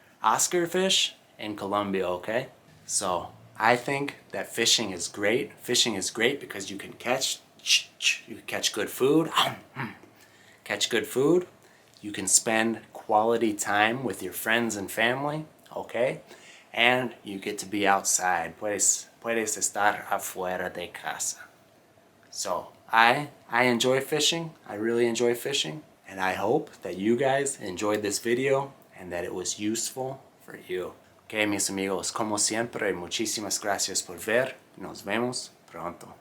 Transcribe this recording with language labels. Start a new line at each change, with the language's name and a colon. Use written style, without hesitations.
English: Oscar fish in Colombia, okay? So I think that fishing is great. Fishing is great because you can catch good food. Catch good food. You can spend quality time with your friends and family, okay? And you get to be outside.
Spanish: Puedes estar afuera de casa.
English: So I enjoy fishing. I really enjoy fishing. And I hope that you guys enjoyed this video and that it was useful for you.
Spanish: Okay, mis amigos, como siempre, muchísimas gracias por ver. Nos vemos pronto.